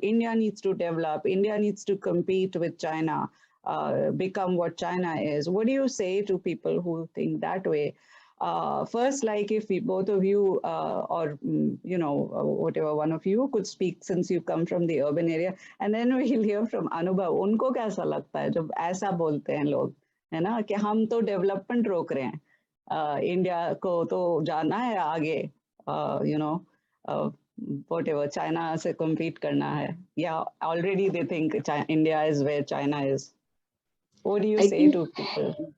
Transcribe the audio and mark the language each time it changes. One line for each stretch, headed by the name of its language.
English: India needs to develop. India needs to compete with China, become what China is. What do you say to people who think that way? First, like, if both of you or, you know, whatever one of you could speak, since you come from the urban area, and then we'll hear from Anubhav.
Hindi: उनको कैसा लगता है जब ऐसा बोलते हैं लोग, है ना, कि हम तो डेवलपमेंट रोक रहे हैं, इंडिया को तो जाना है आगे,
English: you know, whatever,
Hindi: China से compete करना है.
English: Yeah, already they think India is where China is. What do you say to people?